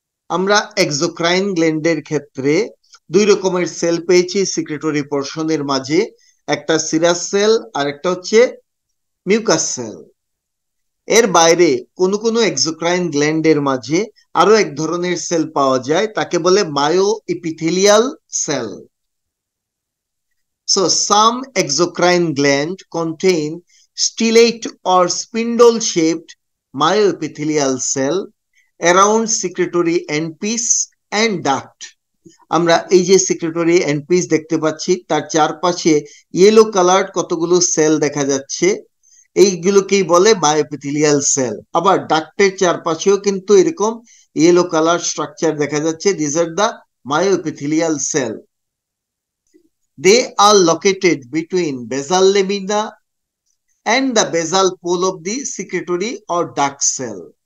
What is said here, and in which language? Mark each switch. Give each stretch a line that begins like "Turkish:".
Bangla: আমরা এক্সোক্রাইন গ্ল্যান্ডের ক্ষেত্রে দুই রকমের সেল পেয়েছি সিক্রেটরি পোর্শনের মাঝে, একটা সিরাস সেল আর একটা হচ্ছে মিউকাস সেল। এর বাইরে কোনো কোনো এক্সোক্রাইন গ্ল্যান্ডের মাঝে আরো এক ধরনের সেল পাওয়া যায়, তাকে বলে mayo epithelial sell.
English: So some exocrine gland contain stellate or spindle-shaped myoepithelial cell around secretory endpiece and duct.
Bangla: আমরা এই যে সেক্রেটরি এন্ডপিস দেখতে পাচ্ছি, তার চারপাশে ইয়েলো কালার্ড কতগুলো সেল দেখা যাচ্ছে, এইগুলোকেই বলে মায়োপিথেলিয়াল সেল। আবার ডাক্টের চারপাশেও কিন্তু এরকম ইয়েলো কালার স্ট্রাকচার দেখা যাচ্ছে,
English: This are the myoepithelial cell. They are located between basal lamina and the basal pole of the secretory or duct cell.